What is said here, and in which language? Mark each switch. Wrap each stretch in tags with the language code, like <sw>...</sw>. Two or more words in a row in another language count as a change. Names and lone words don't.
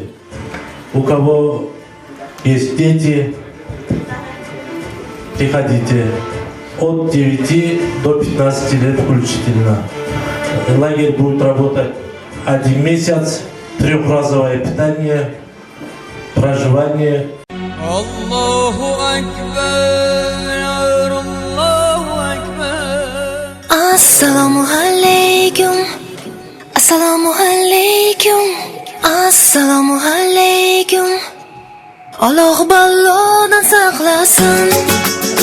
<ru>У кого есть дети, приходите от 9 до 15 лет включительно. Лагерь будет работать 1 месяц, трехразовое питание, проживание.</ru> <ar>الله أكبر، الله أكبر. السلام عليكم، السلام عليكم، السلام عليكم.</ar> <uz>Alloh balodan saqlasin.</uz>